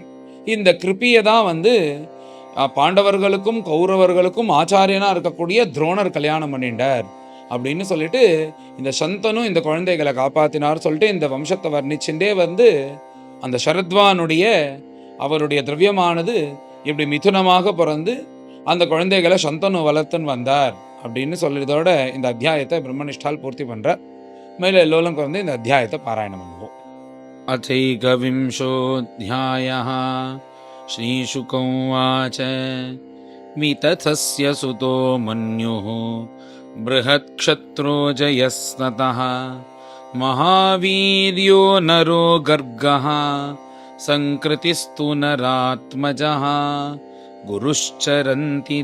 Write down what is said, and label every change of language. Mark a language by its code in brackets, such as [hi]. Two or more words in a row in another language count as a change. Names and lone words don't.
[ta] இந்த கிருப்பியை தான் பாண்டவர்களுக்கும் கௌரவர்களுக்கும் ஆச்சாரியனாக இருக்கக்கூடிய துரோணர் கல்யாணம் பண்ணிட்டார் அப்படின்னு சொல்லிட்டு இந்த சந்தனு இந்த குழந்தைகளை காப்பாற்றினார் சொல்லிட்டு இந்த வம்சத்தை வர்ணிச்சுட்டே அந்த சரத்வானுடைய அவருடைய திரவியமானது இப்படி மிதுனமாக பிறந்து அந்த குழந்தைகளை சந்தனு வளர்த்துன்னு வந்தார் அப்படின்னு சொல்லியதோட இந்த அத்தியாயத்தை பிரம்மனிஷ்டால் பூர்த்தி பண்ணுறார். மேலே எல்லோரும் இந்த அத்தியாயத்தை பாராயணம் பண்ணுவோம். [sa] அதைகவிம்சோऽध्यायः श्रीशुक उवाच वितथस्य सुतो मन्युः बृहत्क्षत्रो जयस्ततः महावीर्यो नरो गर्गः सङ्कृतिस्तु नरात्मजः गुरुश्चरन्ति